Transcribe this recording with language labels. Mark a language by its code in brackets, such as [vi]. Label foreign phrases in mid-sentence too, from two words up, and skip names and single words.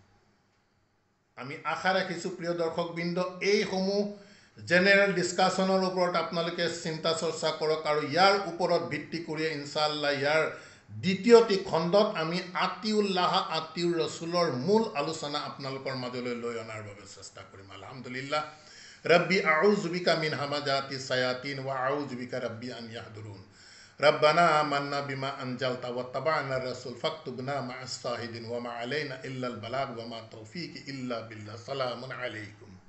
[as] আমি আশা ৰাখিছো প্ৰিয় দৰ্শকবৃন্দ এইসমূহ [en] general discussion [as] ওপৰত আপোনালোকে চিন্তা চৰ্চা কৰক আৰু ইয়াৰ ওপৰত ভিত্তি কৰি ইনশাআল্লাহ ইয়াৰ দ্বিতীয়টি খণ্ডত আমি আতিউল্লাহ আতিউৰ ৰাসূলৰ মূল আলোচনা আপোনালোকৰ মাজলৈ লৈ অনাৰ বাবে চেষ্টা কৰিম [ar] আলহামদুলিল্লাহ ربي أعوذ بك من همزات الشياطين وأعوذ بك ربي أن يحضرون ربنا آمنا بما أنزلت واتبعنا الرسول فاكتبنا مع الشاهدين وما علينا إلا البلاغ وما توفيقي إلا بالله سلام عليكم